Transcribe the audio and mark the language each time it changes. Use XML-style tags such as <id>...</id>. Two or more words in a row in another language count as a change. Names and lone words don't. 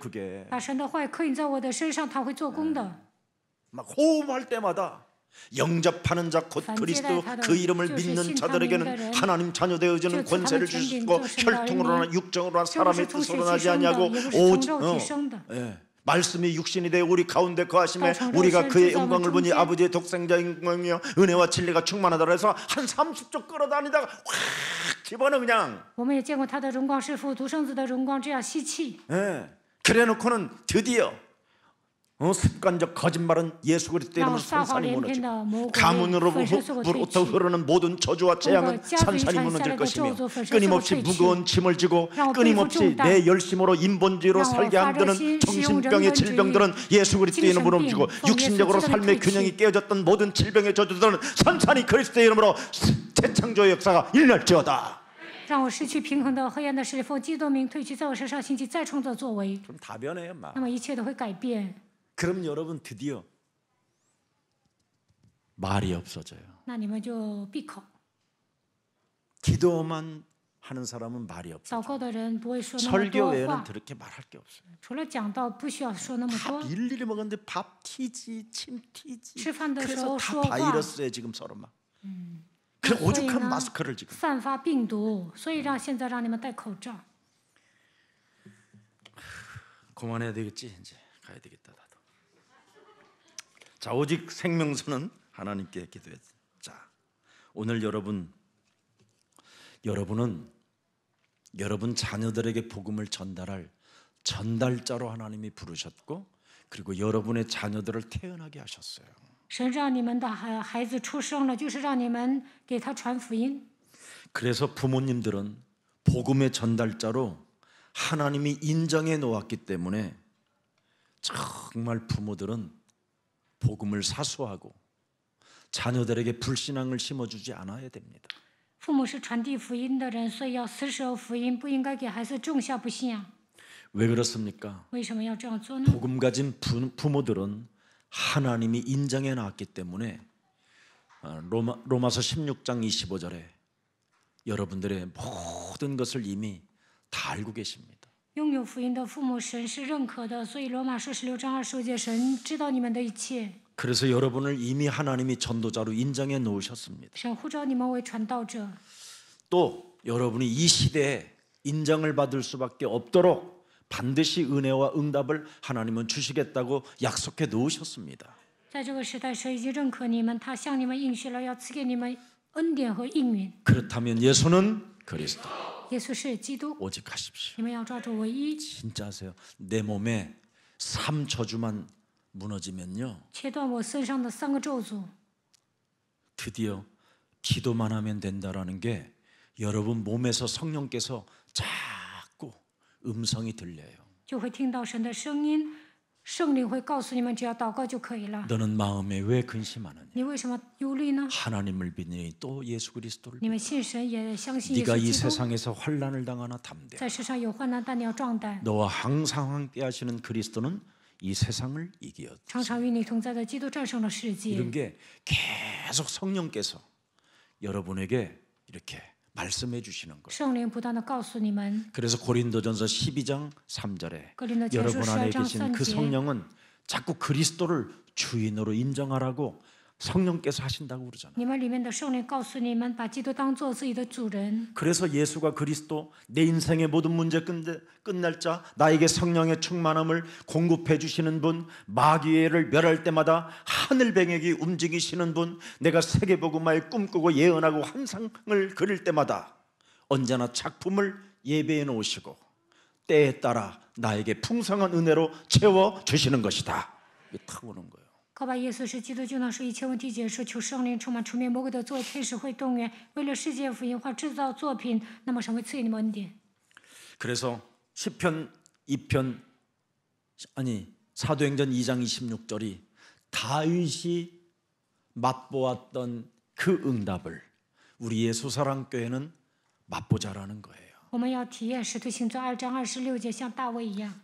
<ko>그게</ko> <zh>把神的话刻印在我的身上，它会做工的。</zh> <ko>막 호흡할 때마다 영접하는 자 곧 그리스도 그 이름을 믿는 자들에게는 하나님 자녀 되어지는 권세를 주시고 혈통으로나 육정으로나 사람의 뜻으로 나지 아니하고 오직 말씀이 육신이 되어 우리 가운데 거하심에 우리가 그의 영광을 보니 아버지의 독생자의 영광이요 은혜와 진리가 충만하다 그래서 한 30초 끌어다니다가 확 집어넣어 그냥</ko> <zh>我们也见过他的荣光是父独生子的荣光，这样吸气。</zh> <ko>그래놓고는 드디어 습관적 거짓말은 예수 그리스도 이름으로 산산이 무너지고 가문으로부터 흐르는 모든 저주와 재앙은 산산이 무너질 것이며 끊임없이 무거운 짐을 지고 끊임없이 내 열심으로 인본주의로 살게 만드는 정신병의 질병들은 예수 그리스도 이름으로 옮기고 육신적으로 삶의 균형이 깨어졌던 모든 질병의 저주들은 산산이 그리스도 이름으로 재창조의 역사가 일날지어다.</ko> <zh>让我失去平衡的黑暗的势力，奉基督的名退去，在我身上兴起再创造作为，</zh> <ko>그럼 다 변해요, 막.</ko> <zh>那么一切都会改变。</zh> <ko>그럼 여러분 드디어 말이 없어져요.</ko> <zh>那你们就闭口，</zh> <ko>기도만 하는 사람은 말이 없어요.</ko> <zh>祷告的人不会说那么</zh> <ko>설교</ko> <zh>多</zh> <ko>외에는</ko> <zh>话，</zh> <ko>그렇게 말할 게 없어요.</ko> <zh>除了讲道不需要说那么</zh> <ko>밥</ko> <zh>多。</zh> <ko>일일이 먹었는데 밥 튀지, 침 튀지.</ko> <zh>吃饭的时</zh> <ko>그래서</ko> <zh>候</zh> <ko>다</ko> <zh>说话，</zh> <ko>바이러스에 지금 서로 막. 그</ko> <zh>所以</zh> <ko>오죽한</ko> <zh>呢</zh> <ko>마스크를 지금.</ko> <zh>散发病毒，所以现在让你们戴口罩。</zh> <ko>그만해야 되겠지. 이제 가야 되겠다 나도. 자, 오직 생명수는 하나님께 기도해. 자, 오늘 여러분은 여러분 자녀들에게 복음을 전달할 전달자로 하나님이 부르셨고, 그리고 여러분의 자녀들을 태어나게 하셨어요.</ko> <zh>神让你们的孩子出生了，就是让你们给他传福音。</zh> <ko>그래서 부모님들은 복음의 전달자로 하나님이 인정해 놓았기 때문에 정말 부모들은 복음을 사수하고 자녀들에게 불신앙을 심어주지 않아야 됩니다.</ko> <zh>父母是传递福音的人，所以要死守福音，不应该给孩子种下不信仰。</zh> <ko>왜 그렇습니까?</ko> <zh>为什么要这样做呢？</zh> <ko>복음 가진 부모들은 하나님이 인정해 놨기 때문에 로마서 16장 25절에 여러분들의 모든 것을 이미 다 알고 계십니다.</ko> <zh>拥有福音的父母，神是认可的，所以罗马书16章25节，神知道你们的一切，</zh> <ko>그래서 여러분을 이미 하나님이 전도자로 인정해 놓으셨습니다.</ko> <zh>神呼召你们为传道者。</zh> <ko>또 여러분이 이 시대에 인정을 받을 수밖에 없도록 반드시 은혜와 응답을 하나님은 주시겠다고 약속해 놓으셨습니다.</ko> <zh>在这个时代，神已经认可你们，他向你们应许了，要赐给你们恩典和应允。</zh> <ko>그렇다면 예수는 그리스도.</ko> <zh>耶稣是基督，</zh> <ko>오직 하십시오.</ko> <zh>你们要抓住唯一。</zh> <ko>진짜 하세요. 내 몸에 3저주만 무너지면요,</ko> <zh>切断我身上的3个咒诅，</zh> <ko>드디어 기도만 하면 된다라는 게 여러분 몸에서 성령께서 자꾸 음성이 들려요.</ko> <zh>就会听到神的声音，圣灵会告诉你们，只要祷告就可以了。</zh> <ko>너는 마음에 왜 근심하느냐?</ko> <zh>你为什么忧虑呢？</zh> <ko>하나님을 믿으니 또 예수 그리스도를</ko> <zh>你们信神，也相信耶</zh> <ko>네가</ko> <zh>稣</zh> <ko>이</ko> <zh>基督。</zh> <ko>세상에서 환난을 당하나 담대.</ko> <zh>在世上有患难，但你要壮胆。</zh> <ko>너와 항상 함께 하시는 그리스도는 이 세상을 이기었다.</ko> <zh>常常与你同在的基督战胜了世界。</zh> <ko>이런 게 계속 성령께서 여러분에게 이렇게 말씀해 주시는 거예요.</ko> <zh>圣灵不断的告诉你们，</zh> <ko>그래서 고린도전서 12장 3절에</ko> <zh>格林的前书</zh> <ko>여러분 안에</ko> <zh>12章</zh> <ko>계신</ko> <zh>3</zh> <ko>그</ko> <zh>节，</zh> <ko>성령은 자꾸 그리스도를 주인으로 인정하라고 성령께서 하신다고 그러잖아요.</ko> <zh>你们里面的圣灵告诉你们，把基督当做自己的主人。</zh> <ko>그래서 예수가 그리스도, 내 인생의 모든 문제 끝날 자, 나에게 성령의 충만함을 공급해 주시는 분, 마귀를 멸할 때마다 하늘뱅에게 움직이시는 분, 내가 세계복음화에 꿈꾸고 예언하고 환상을 그릴 때마다 언제나 작품을 예배해 놓으시고 때에 따라 나에게 풍성한 은혜로 채워 주시는 것이다. 이게 탁 오는 거예요.</ko> <zh>告白耶稣是基督，就能使一切问题解释。求圣灵充满，除灭魔鬼的作为，天使会动员，为了世界福音化制造作品，那么神会赐给你们恩典。</zh> <ko>그래서 시편 2편 아니 사도행전 2장 26절이 다윗이 맛보았던 그 응답을 우리 예수사랑교회는 맛보자라는 거예요.</ko> <zh>我们要体验使徒行传2章26节，像大卫一样。</zh>